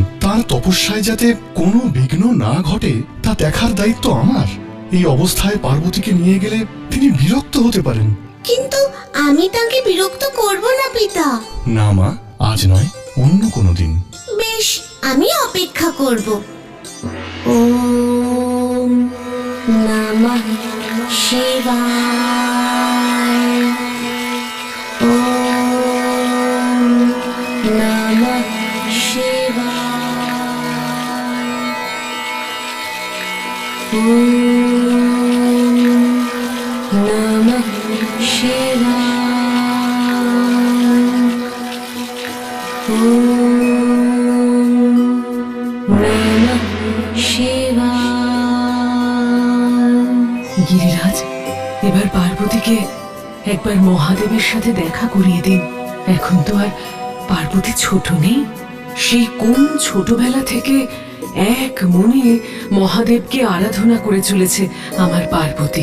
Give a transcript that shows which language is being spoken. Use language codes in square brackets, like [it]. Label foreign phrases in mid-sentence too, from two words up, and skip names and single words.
[bn] তার তপস্যায় যাতে কোনো বিঘ্ন না ঘটে তা দেখার দায়িত্ব আমার। এই অবস্থায় পার্বতীকে নিয়ে গেলে তিনি বিরক্ত হতে পারেন। কিন্তু আমি তাকে বিরক্ত করব না পিতা। না মা, আজ নয়, অন্য কোনো দিন। বেশ, আমি অপেক্ষা করব। [sa] ওম নমঃ শিবায়। ওম নমঃ শিবায়। ওম নমঃ শিবায়। ওম নমঃ শিবায়। [bn] গিরিরাজ, এবার পার্বতীকে একবার মহাদেবের সাথে দেখা করিয়ে দিন। এখন তো আর পার্বতী ছোট নেই। সেই কোন ছোটবেলা থেকে এক মনে মহাদেবকে আরাধনা করে চলেছে আমার পার্বতী।